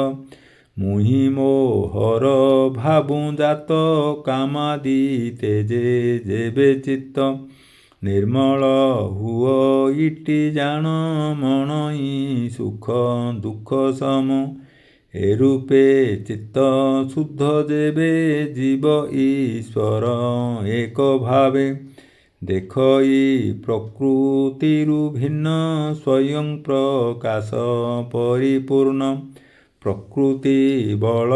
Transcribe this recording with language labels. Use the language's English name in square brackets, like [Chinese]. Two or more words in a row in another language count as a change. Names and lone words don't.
[Odia] ମୁହି ମୋହର ଭାବୁ ଜାତ କାମାଦି ତେଜେ ଯେବେ ଚିତ୍ତ। ନିର୍ମଳ ହୁଓ ଇତି ଜାଣ ମନଇ ସୁଖ ଦୁଖ ସମ। ଏ ରୂପେ ଚିତ୍ତ ଶୁଦ୍ଧ ଯେବେ ଜୀବ ଈଶ୍ୱର ଏକ ଭାବେ ଦେଖଇ ପ୍ରକୃତିରୁ ଭିନ୍ନ ସ୍ୱୟଂ ପ୍ରକାଶ ପରିପୂର୍ଣ୍ଣ ପ୍ରକୃତି ବଳ